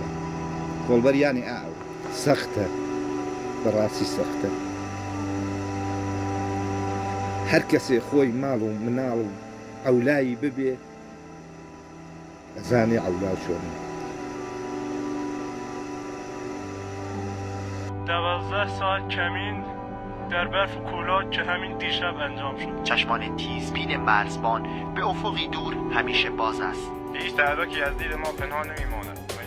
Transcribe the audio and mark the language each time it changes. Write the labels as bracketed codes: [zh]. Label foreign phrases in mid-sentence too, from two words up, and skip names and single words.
[ckb] کۆڵبەر یانێ ئاو سەختە بەڕاستی سەختە. هەر کەسێ خۆی ماڵ و مناڵ و ئەولایی ببێ ئەزانێ ئەولا چۆنە. [fa] 12 ساعت کمین در برف و کولاک که همین دیشب انجام شد. چشمان تیزبین مرزبان به افقی دور همیشه باز است. هیچ تحرکی از دید ما پنهان نمیماند.